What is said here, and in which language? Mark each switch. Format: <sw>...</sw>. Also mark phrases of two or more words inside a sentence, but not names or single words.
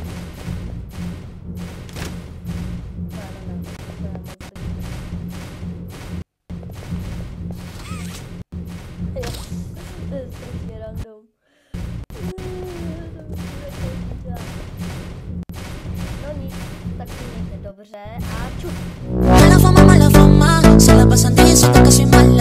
<cs>Ne, to je moc to je strašně random. No nic, tak si mějte dobře a čus.</cs> <es>Mala fama, se la pasan diciendo que soy</es>